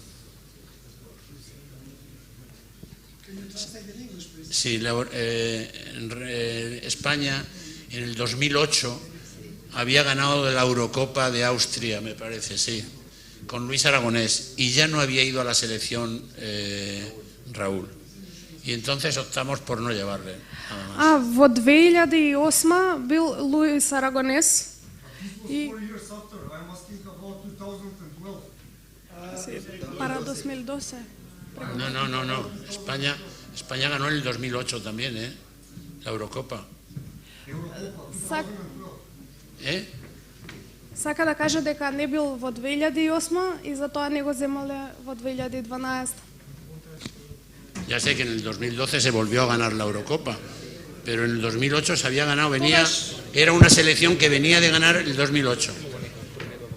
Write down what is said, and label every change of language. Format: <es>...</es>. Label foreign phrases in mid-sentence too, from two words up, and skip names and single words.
<es>Sí, España en el 2008 había ganado la Eurocopa de Austria, me parece, sí, con Luis Aragonés, y ya no había ido a la selección Raúl. И entonces optamos por no llevarle.</es> <mk>Во 2008 бил Луис Арагонес и para 2012.</mk> <es>No. España ganó en el 2008 también, la Eurocopa.</es> <mk>Сака да каже дека не бил во 2008 и затоа не го земале во 2012.</mk> <es>Ya sé que en el 2012 se volvió a ganar la Eurocopa, pero en el 2008 se había ganado, era una selección que venía de ganar el 2008.</es>